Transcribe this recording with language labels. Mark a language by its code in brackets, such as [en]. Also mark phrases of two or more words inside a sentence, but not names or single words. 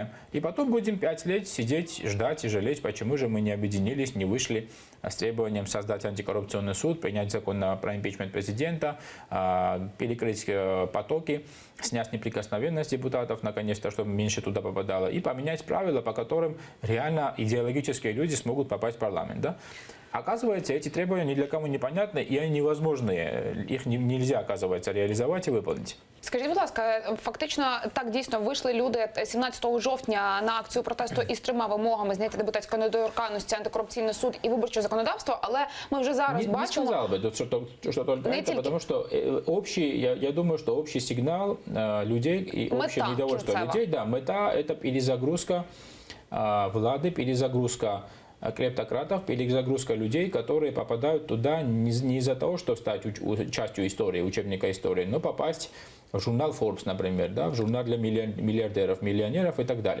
[ru] И потом будем 5 лет сидеть, ждать и жалеть, почему же мы не объединились, не вышли с требованием создать антикоррупционный суд, принять закон про импичмент президента, перекрыть потоки, снять неприкосновенность депутатов, наконец-то, чтобы меньше туда попадало, и поменять правила, по которым реально идеологические люди смогут попасть в парламент. Да? Оказывается, эти требования ни для кого непонятны, и они невозможные. Их нельзя, оказывается, реализовать и выполнить. [uk] Скажіть, будь ласка, фактично так дійсно вийшли люди 17 жовтня на акцію протесту із 3 вимогами: зняття депутатської недоторканності, антикорупційний суд і виборче законодавство, але ми вже зараз бачимо... [ru] Не сказал бы, что только это, потому что я думаю, что общий сигнал людей и общее недовольство людей, да, мета – это перезагрузка влады, перезагрузка клептократов, перезагрузка людей, которые попадают туда не из-за того, чтобы стать частью истории, учебника истории, но попасть в журнал Forbes, например, да, в журнал для миллиардеров, миллионеров и так далее.